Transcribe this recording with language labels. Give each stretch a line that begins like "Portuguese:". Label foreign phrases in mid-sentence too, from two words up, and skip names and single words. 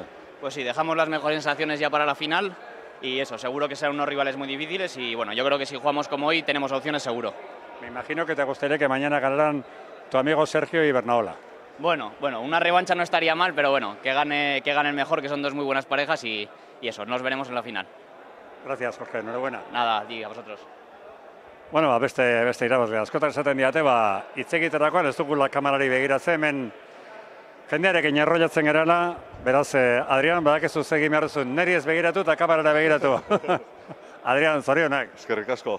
Spanish: Pues sí, dejamos las mejores sensaciones ya para la final y eso, seguro que serán unos rivales muy difíciles y bueno, yo creo que si jugamos como hoy tenemos opciones seguro. Me imagino que te gustaría que mañana ganaran tu amigo Sergio y Bernaola. Bueno, una revancha no estaría mal, pero bueno, que gane el mejor, que son dos muy buenas parejas y eso, nos veremos en la final. Gracias, Jorge, enhorabuena. Nada, a vosotros.
Basque: Bueno, beste irabazle, askotan esaten diate, hitz egiterakoan ez dugula kamerari begiratzen, hemen jendearekin errollatzen gerala, Beraz, Adrian, badakezu egin behar duzu, neri ez begiratu eta kamerara begiratu. Adrian, zorionak. Eskerrik asko.